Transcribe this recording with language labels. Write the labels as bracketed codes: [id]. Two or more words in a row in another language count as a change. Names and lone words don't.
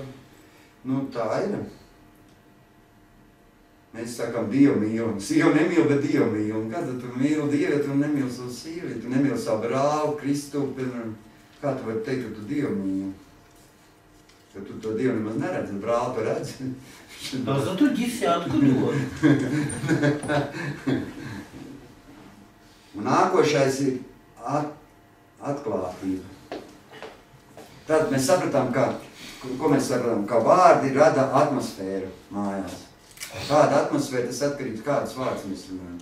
[lv] Nu, tā ir. Mēs sakām, Dievu mīlam. Sievu nemīl, bet Dievu mīlam. Kad tu mīli Dievu, ja tu nemīli savu sievu, ja tu nemīli savu brāli, Kristu, kā tu vari teikt, ka tu Dievu mīli? Ka tu to Dievu nemaz neredzi, brāli tu redzi. [ru] А зато десятку дod. [lv] Un nākošais ir atklātība. Tad mēs sapratām, ko mēs sapratām, ka vārdi rada atmosfēru mājās. Kāda atmosfēra, tas atkarīgs, kādas vārds mēs runājam.